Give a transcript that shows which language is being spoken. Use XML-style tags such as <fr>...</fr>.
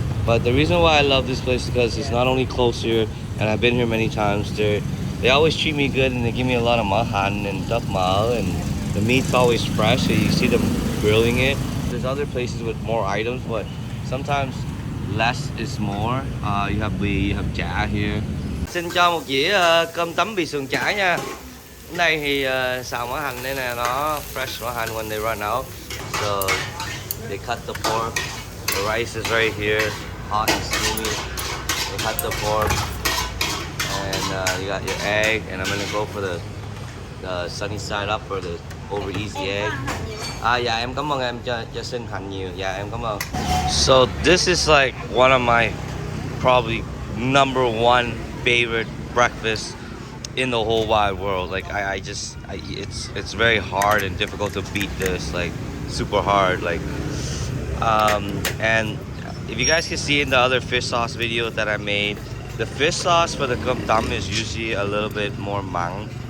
<en>But the reason why I love this place is because it's not only close here, and I've been here many times. They always treat me good, and they give me a lot of mahan and duck mal, and the meat's always fresh, so you see them grilling it. There's other places with more items, but sometimes less is more. You have bì, you have chả here.</en> <vi>Xin cho một dĩa cơm tấm bì sườn chả nha. Cái này thì xào mỡ hành đây nè, nó fresh mỡ hành</vi> <en>when they run out. So they cut the pork. The rice is right here, hot and steamy. They cut the pork, and you got your egg. And I'm gonna go for the sunny side up, or the over easy egg.</en> <vi>Dạ em cảm ơn em cho xin hành nhiều. Dạ em cảm ơn.</vi> <en>So this is like one of my probably #1 favorite breakfast in the whole wide world. Like it's very hard and difficult to beat this, like super hard. Like and if you guys can see in the other fish sauce video that I made, the fish sauce for the ComTam is usually a little bit more mặn.</en>